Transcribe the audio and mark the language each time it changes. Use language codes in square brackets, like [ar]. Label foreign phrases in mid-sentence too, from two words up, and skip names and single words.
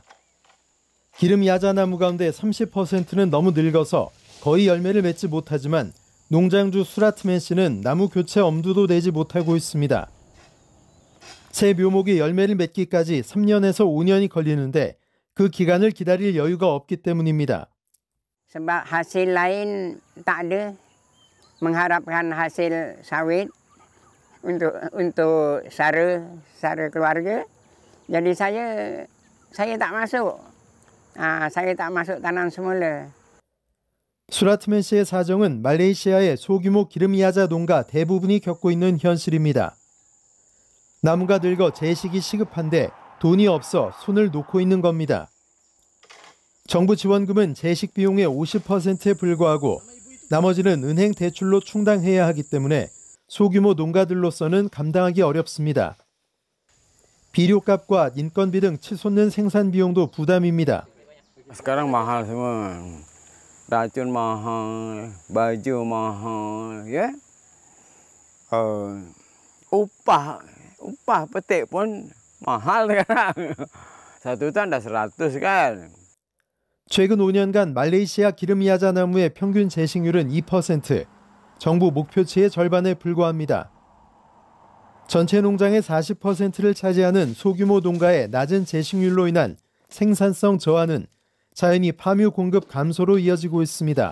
[ko] 기름야자 나무 가운데 30%는 너무 늙어서 거의 열매를 맺지 못하지만 농장주 수라트맨 씨는 나무 교체 엄두도 내지 못하고 있습니다. 새 묘목이 열매를 맺기까지 3년에서 5년이 걸리는데 그 기간을 기다릴 여유가 없기 때문입니다. [ms] Sebab hasil lain tak ada, mengharapkan hasil sawit untuk sara keluarga. Jadi saya tak masuk. saya tak masuk tanam semula. [ko] 수라트맨 씨의 사정은 말레이시아의 소규모 기름야자 농가 대부분이 겪고 있는 현실입니다. 나무가 늙어 재식이 시급한데 돈이 없어 손을 놓고 있는 겁니다. 정부 지원금은 재식 비용의 50%에 불과하고 나머지는 은행 대출로 충당해야 하기 때문에 소규모 농가들로서는 감당하기 어렵습니다. 비료값과 인건비 등 치솟는 생산 비용도 부담입니다. [ms] Sekarang mahal semua. Racun mahal, baju mahal, ya. Upah petik pun mahal sekarang. Satu ton dah 100 kan. [ko] 최근 5년간 말레이시아 기름야자 나무의 평균 재식률은 2%, 정부 목표치의 절반에 불과합니다. 전체 농장의 40%를 차지하는 소규모 농가의 낮은 재식률로 인한 생산성 저하는 자연히 팜유 공급 감소로 이어지고 있습니다.